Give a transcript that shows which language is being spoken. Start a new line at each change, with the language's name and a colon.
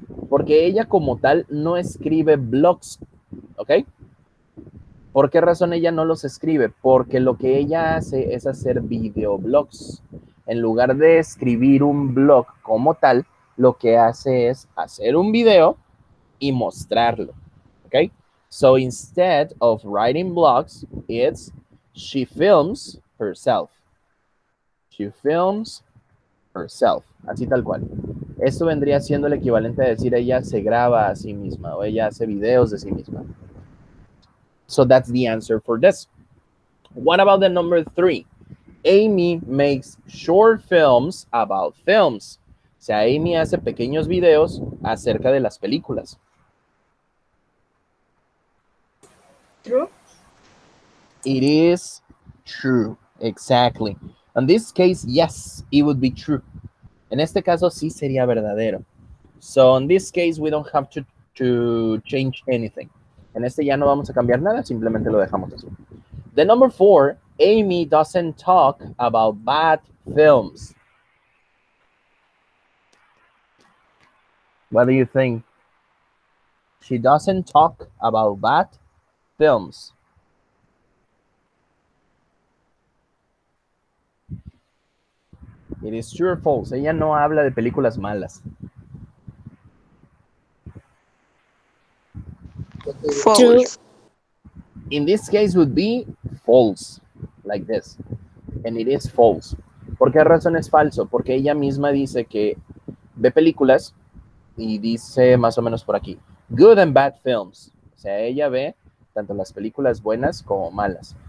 Spanish: Porque ella como tal no escribe blogs, ¿ok? ¿Por qué razón ella no los escribe? Porque lo que ella hace es hacer videoblogs. En lugar de escribir un blog como tal, lo que hace es hacer un video y mostrarlo, ¿ok?
English: So instead of writing blogs, she films herself. She films herself,
Spanish: así tal cual. Esto vendría siendo el equivalente a decir ella se graba a sí misma o ella hace videos de sí misma.
English: So that's the answer for this. What about the number 3? Amy makes short films about films.
Spanish: O sea, Amy hace pequeños videos acerca de las películas.
English: True. It is true, exactly. In this case, yes, it would be true.
Spanish: En este caso, sí sería verdadero.
English: So in this case, we don't have to to change anything.
Spanish: En este ya no vamos a cambiar nada, simplemente lo dejamos así.
English: The number 4, Amy doesn't talk about bad films. What do you think? She doesn't talk about bad films. It is true or false.
Spanish: Ella no habla de películas malas.
English: False. In this case would be false, like this. And it is false.
Spanish: ¿Por qué razón es falso? Porque ella misma dice que ve películas y dice más o menos por aquí,
English: good and bad films.
Spanish: O sea, ella ve tanto las películas buenas como malas.